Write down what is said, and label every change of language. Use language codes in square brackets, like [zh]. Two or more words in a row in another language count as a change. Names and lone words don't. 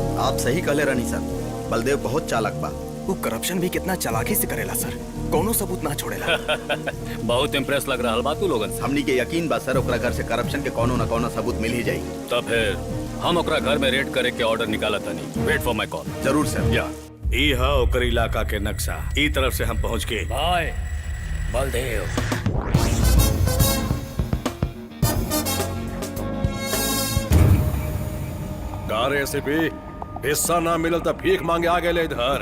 [bho] आप सही कहले रानी सर, बलदेव बहुत चालाक बा। वो करप्शन भी कितना चालाकी से करेला सर, कोनो सबूत ना छोड़ेला। बहुत इम्प्रेस लग रहा बा तू लोगन से। हमनी के यकीन बा सर ओकरा घर से करप्शन के कोनो न कोनो सबूत मिल ही जाई। तब फिर हम ओकरा घर में रेड करे के ऑर्डर निकाला तनी। [en] Wait for my call. [bho] जरूर सर। या ई हा ओकर इलाका के नक्शा। ई तरफ से हम पहुंच के भाई बलदेव कार एसीपी हिस्सा ना मिलल तो भीख मांगे आ गए इधर।